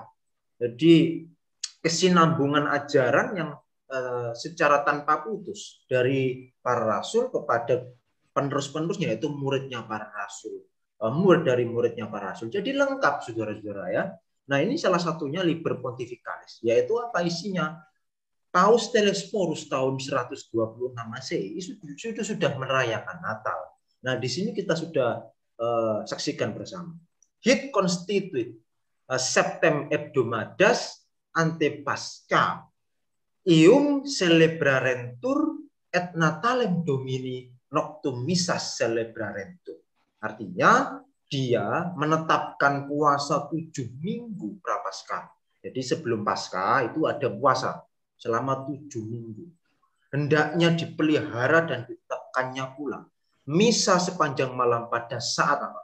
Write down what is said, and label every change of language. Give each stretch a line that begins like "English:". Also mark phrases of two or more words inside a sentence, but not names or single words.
Indonesian: Jadi kesinambungan ajaran yang secara tanpa putus dari para rasul kepada penerus-penerusnya, yaitu muridnya para rasul, murid dari muridnya para rasul. Jadi lengkap, saudara-saudara, ya. Nah, ini salah satunya Liber Pontificalis, yaitu apa isinya? Paus Telesphorus tahun 126 Masehi itu sudah merayakan Natal. Nah, di sini kita sudah saksikan bersama.
Latin: Hic constituit septem hebdomadas ante Pascha ium celebrarentur et Natalem Domini noctum missas celebrarentur.
Indonesian: Artinya dia menetapkan puasa 7 minggu prapaskah. Jadi sebelum Paskah itu ada puasa. selama 7 minggu. Hendaknya dipelihara dan ditetapkannya pula misa sepanjang malam pada saat apa?